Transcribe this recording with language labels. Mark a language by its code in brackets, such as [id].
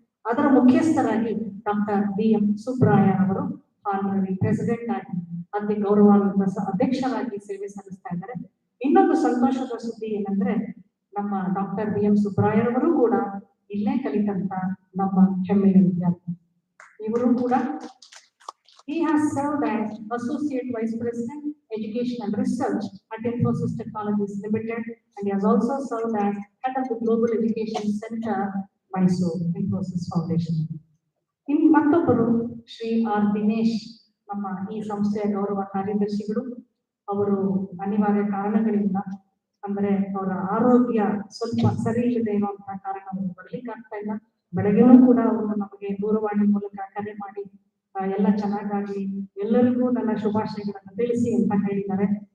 [kn] ಅದರ ಮುಖ್ಯಸ್ಥರಾಗಿ doctor BM Subraya ಅವರು honorary president ಆಗಿ ಅತಿ ಗೌರವಾನ್ವಿತ ಅಧ್ಯಕ್ಷರಾಗಿ ಸೇವೆ ಸಲ್ಲಿಸ್ತಾ ಇದ್ದಾರೆ. ಇನ್ನೊಂದು ಸಂತೋಷದ ಸುದ್ದಿ ಏನಂದ್ರೆ ನಮ್ಮ ಡಾಕ್ಟರ್ BM ಸುಬ್ರಾಯ ಅವರು ಕೂಡ ಇಲ್ಲೇ ಕಲಿತಂತ ನಮ್ಮ ಹೆಮ್ಮೆಯ ವಿದ್ಯಾರ್ಥಿ. ಇವರು ಕೂಡ [en] he has served as Associate Vice President, Education and Research at Infosys Technologies Limited, and he has also served as Head of the Global Education Center, Mysore, Infosys Foundation. [kn] ಇನ್ನು ಮತ್ತೊಬ್ಬರು ಶ್ರೀ ಆರ್ ದಿನೇಶ್, ನಮ್ಮ ಈ ಸಂಸ್ಥೆಯ ಗೌರವ ಕಾರ್ಯದರ್ಶಿಗಳು. ಅವರು ಅನಿವಾರ್ಯ ಕಾರಣಗಳಿಂದ ಅಂದ್ರೆ ಅವರ ಆರೋಗ್ಯ ಸ್ವಲ್ಪ ಸರಿ ಇಲ್ಲದೆ ಇರುವಂತಹ ಕಾರಣ ಅವರು ಬರ್ಲಿಕ್ಕೆ ಆಗ್ತಾ ಇಲ್ಲ. ಬೆಳಗ್ಗೆನೂ ಕೂಡ ಅವರು ನಮಗೆ ದೂರವಾಣಿ ಮೂಲಕ ಕರೆ ಮಾಡಿ ಎಲ್ಲ ಚೆನ್ನಾಗಾಗಿ ಎಲ್ಲರಿಗೂ ನನ್ನ ಶುಭಾಶಯಗಳನ್ನು ತಿಳಿಸಿ ಅಂತ ಹೇಳಿದ್ದಾರೆ.